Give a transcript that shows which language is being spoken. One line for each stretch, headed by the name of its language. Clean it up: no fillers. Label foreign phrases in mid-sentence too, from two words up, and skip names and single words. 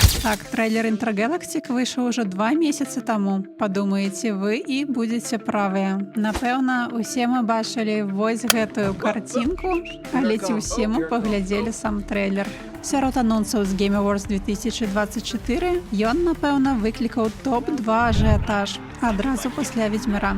Russian: Так, трейлер Intergalactic вышел уже 2 месяца тому. Подумаете вы и будете правыя.
Belarusian: Напэўна, усе мы бачылі вось гэтую картинку, але ці ўсе мы паглядзелі сам трейлер. Сярод анонсаў з Game Awards 2024 ён, напэўна, выклікаў топ-2 ажыятаж адразу пасля Ведзьмара.